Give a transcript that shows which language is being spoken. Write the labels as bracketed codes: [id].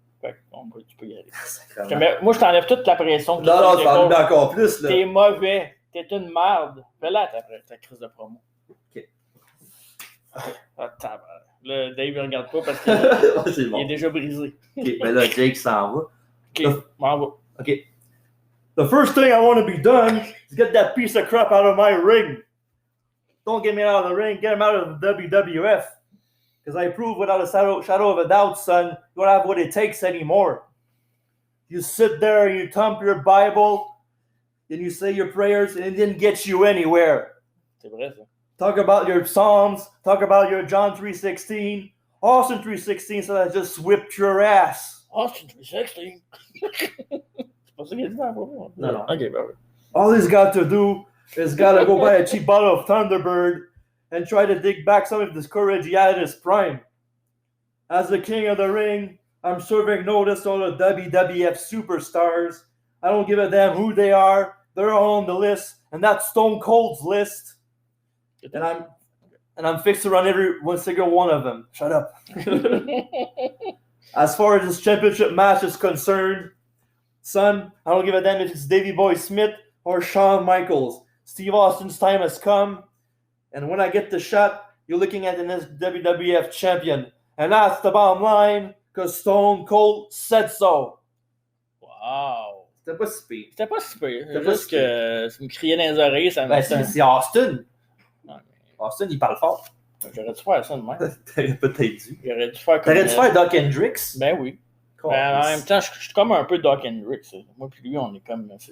[fr] Fait que, tu peux y aller. Mais, moi, je t'enlève toute la pression. Non, tu vas enlever encore plus, là. T'es mauvais. T'es une merde. Fais-la ta crise de promo. OK. Là, Dave, il regarde pas parce qu'il est déjà brisé. OK, mais là, Jake s'en va. OK, m'en va. OK. [en] The first thing I want to be done is get that piece of crap out of my ring. Don't get me out of the ring. Get him out of the WWF. Because I prove without a shadow of a doubt, son, you don't have what it takes anymore. You sit there and you thump your Bible and you say your prayers and it didn't get you anywhere. [fr] C'est vrai, ça. [en] Talk about your Psalms. Talk about your John 3:16. Austin 3:16 said I just whipped your ass. Austin 3:16? [fr] C'est pas ça qu'il a dit dans la promo. Non. OK, ben oui. [en] All he's got to do is got to go buy a cheap bottle of Thunderbird and try to dig back some of this courage he had in his prime. As the king of the ring, I'm serving notice to all the WWF superstars. I don't give a damn who they are. They're all on the list, and that's Stone Cold's list. And I'm fixed to run every single one of them. Shut up. As far as this championship match is concerned, son, I don't give a damn if it's Davey Boy Smith or Shawn Michaels. Steve Austin's time has come. And when I get the shot, you're looking at the next WWF champion. And that's the bottom line, because Stone Cold said so. Wow. [fr] C'était pas si pire. C'était pas si pire. C'est juste que ça me criait dans les oreilles. Ça me c'est Austin. Austin, il parle fort. J'aurais dû faire ça de même. T'aurais peut-être dû. J'aurais dû faire comme... T'aurais dû faire Doc Hendrix? Ben oui. Mais en même temps, je suis comme un peu Doc Hendrix. Moi puis lui, on est comme...